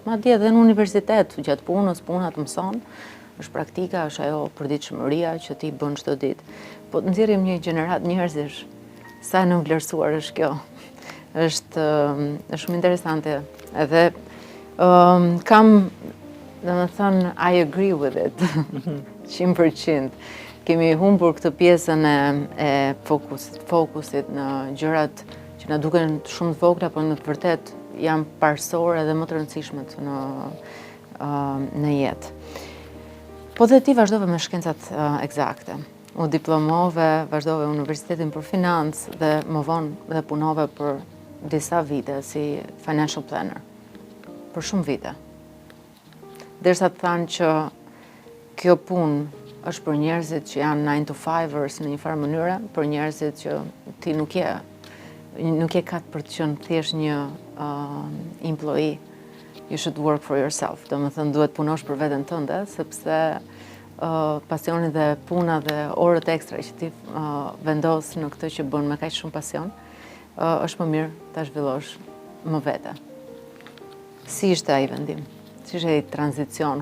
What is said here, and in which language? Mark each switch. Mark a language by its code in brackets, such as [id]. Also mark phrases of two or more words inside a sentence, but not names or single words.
[sq] Madje edhe në universitet, gjatë punës, puna të mëson, është praktika, është ajo përditshmëria që ti bën çdo ditë. Po të nxjerrim një gjenerat njerëzish, sa e nënvlerësuar është kjo. Është shumë interesante. Edhe kam, domethënë, [en] I agree with it. 100%. [sq] Kemi humbur këtë pjesën e fokusit në gjërat që na duken shumë të vogla, por në të vërtet janë parësore dhe më të rëndësishmet në jetë. Po dhe ti vazhdove me shkencat eksakte. U diplomove, vazhdove universitetin për financë dhe më vonë dhe punove për disa vite si [en] financial planner. [sq] Për shumë vite. Derisa të thanë që kjo punë është për njerëzit që janë [en] 9 to 5ers [sq] në një farë mënyre, për njerëzit që ti nuk je katë për të qenë thjesht një employee. [en] You should work for yourself. [sq] Domethënë duhet punosh për veten tënde, sepse pasioni dhe puna dhe orët ekstra që ti vendos në këtë që bën me kaq shumë pasion, është më mirë ta zhvillosh më vete. Si ishte ai vendim? Si ishte ai tranzicion?